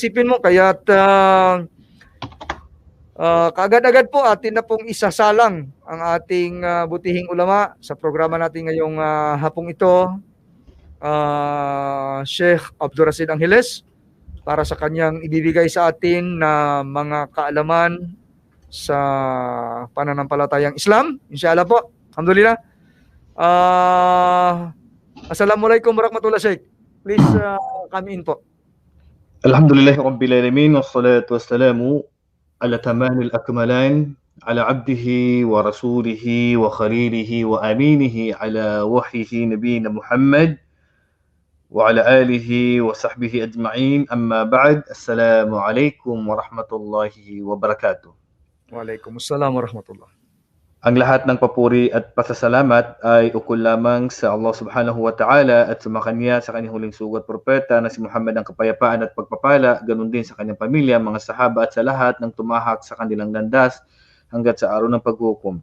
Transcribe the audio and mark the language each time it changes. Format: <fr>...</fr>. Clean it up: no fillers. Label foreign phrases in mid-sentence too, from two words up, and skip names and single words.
<tl>Isipin mo, kaya't kaagad-agad po atin na pong isasalang ang ating butihing ulama sa programa natin ngayong hapong ito, Sheikh Abdul Rashid Angeles, para sa kanyang ibibigay sa atin na mga kaalaman sa pananampalatayang Islam. Inshallah po. Alhamdulillah.</tl> <ar>السلام عليكم ورحمة الله وبركاته.</ar> <en>Please come in po.</en> <ar>الحمد لله رب العالمين والصلاة والسلام على أتم الأكملين على عبده ورسوله وخليله وأمينه على وحيه نبينا محمد وعلى آله وصحبه أجمعين أما بعد. السلام عليكم ورحمة الله وبركاته. وعليكم السلام ورحمة الله.</ar> <tl>Ang lahat ng papuri at pasasalamat ay ukol lamang sa Allah</tl> <ar>سبحانه وتعالى</ar> <tl>at sumakanya sa kanyang huling sugat propeta na si Muhammad ang kapayapaan at pagpapala, ganun din sa kanyang pamilya, mga sahaba at sa lahat ng tumahak sa kanilang landas hanggat sa araw ng paghukom.</tl>